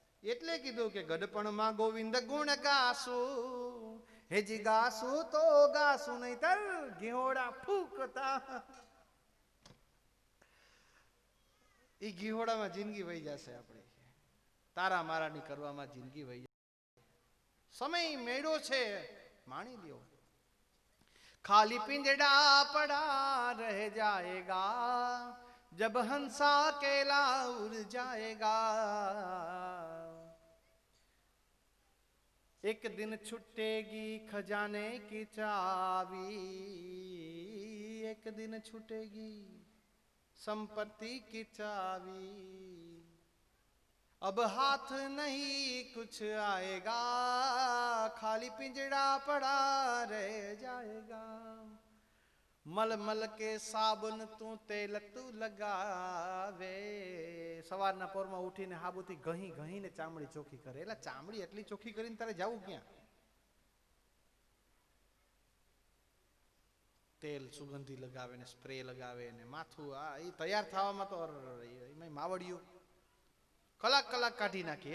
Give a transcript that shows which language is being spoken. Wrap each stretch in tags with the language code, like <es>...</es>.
<gu>એટલે કીધું કે ગઢપણમાં ગોવિંદ ગુણ ગાશું, હેજી ગાશું તો ગાશું, નહીતર ઘીહોડા ફૂંકતા. એ ઘીહોડામાં જિંદગી વહી જશે આપણી, તારા મારાની કરવામાં જિંદગી વહી જશે. સમય મેળો છે, માણી લ્યો.</gu> <hi>खाली पिंजड़ा पड़ा रह जाएगा, जब हंसा अकेला उड़ जाएगा. एक दिन छूटेगी खजाने की चाबी, एक दिन छूटेगी संपत्ति की चाबी. अब हाथ नहीं कुछ आएगा, खाली पिंजड़ा पड़ा रह जाएगा. मल मल के साबुन</hi> <gu>તું તેલ તું લગાવે. સવારના પોરમાં ઉઠીને હાબુથી ઘહી ઘહીને ચામડી ચોખ્ખી કરે. એટલે ચામડી એટલી ચોખ્ખી કરીને તારે જવું ક્યાં? તેલ સુગંધી લગાવે ને સ્પ્રે લગાવે ને માથું આ એ તૈયાર થવામાં તો એમાં માવડિયું કલાક કલાક કાઢી નાખી.</gu>